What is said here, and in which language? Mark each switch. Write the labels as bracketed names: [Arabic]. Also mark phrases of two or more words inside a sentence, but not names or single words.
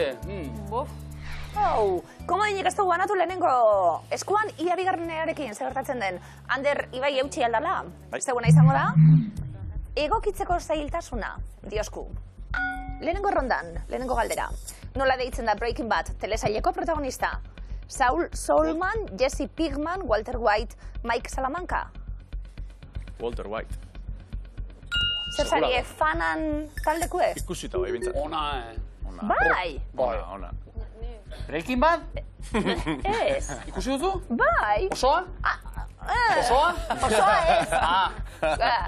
[Basque] Komodinik ez dugu banatu lehenengo eskuan ia bigarrenarekin zer gertatzen den. Ander, Ibai eutxi aldala, zeguna izango da. Egokitzeko zailtasuna, diosku. Lehenengo rondan, lehenengo galdera. Nola deitzen da Breaking Bad telesaileko protagonista? Saul Solman, Jesse Pinkman, Walter White, Mike Salamanca. Walter White. Zer zarie fanan taldekue? Ikusita bai, bintzat. Ona, Bai! Ona. Breaking Bad? Ez. Ikusi duzu? Bai! Osoa? Osoa? Osoa ez.